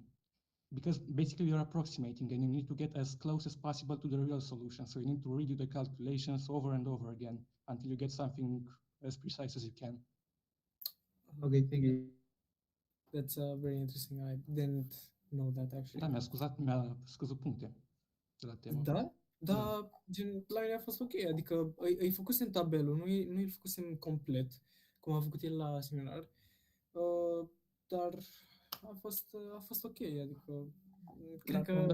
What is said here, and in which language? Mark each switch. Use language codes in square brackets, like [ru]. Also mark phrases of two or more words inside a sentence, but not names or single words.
[en] Because basically you're approximating and you need to get as close as possible to the real solution. So you need to redo the calculations over and over again until you get something as precise as you can. Okay, thank you. That's very interesting. I didn't know that actually. [ro] Da, mi-a scăzut puncte de la temă. Da, gen, la mine a fost ok, adică îi făcusem tabelul, nu îl făcusem complet, cum a făcut el la seminar, dar a fost ok, adică cred că...